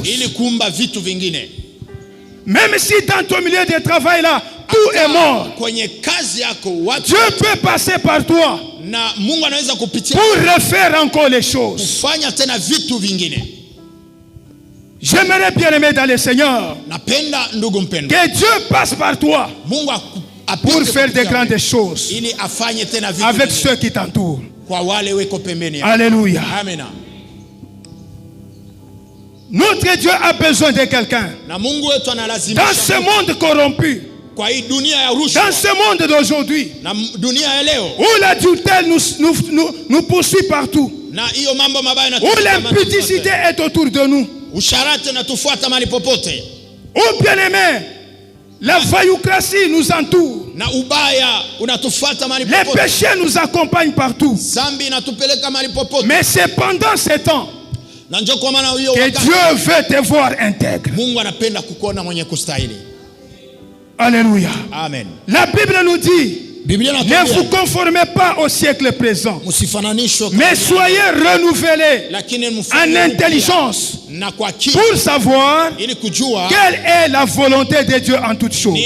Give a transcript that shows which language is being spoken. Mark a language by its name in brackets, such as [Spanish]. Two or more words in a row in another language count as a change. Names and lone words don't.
[Swahili] ili kuumba vitu vingine. [French] Même si dans ton milieu de travail là tout est mort, [Swahili] kwenye kazi yako watu, [French] Dieu peut passer par toi [Swahili] na Mungu anaweza kupitia [French] pour refaire encore les choses. [Swahili] Kufanya tena vitu vingine. [French] J'aimerais bien aimer dans le Seigneur [Swahili] napenda ndugu mpendwa, [French] que Dieu passe par toi [Swahili] Mungu [French] pour faire de grandes choses [Swahili] ili afanye tena vitu [French] avec [Swahili] vingine [French] ceux qui t'entourent. [Swahili] Kwa wale weko pembeni. [French] Alléluia. [Swahili] Amen. [French] Notre Dieu a besoin de quelqu'un [Swahili] na Mungu wetu analazimisha [French] dans ce monde corrompu, [Swahili] kwa hii dunia ya rushwa, [French] dans ce monde d'aujourd'hui [Swahili] na dunia ya leo [French] où l'adultère nous poursuit partout, [Swahili] na hiyo mambo mabaya na [French] où l'impudicité est autour de nous, [Swahili] usharati natufuata mahali popote, [French] où bien-aimé la vailloucratie nous entoure, [Swahili] na ubaya unatufuata mahali [French] les [Swahili] popote, [French] péchés nous accompagnent partout. [Swahili] zambi inatupeleka mahali popote. [French] Mais c'est pendant ces temps [Swahili] na njoo kwa maana hiyo [French] que Dieu veut te voir intègre. [Swahili] Mungu anapenda kukuona mwenye kustahili. [French] Alléluia. [Swahili] Amen. [French] La Bible nous dit, ne vous conformez pas au siècle présent, mais soyez renouvelés en intelligence pour savoir quelle est la volonté de Dieu en toutes choses.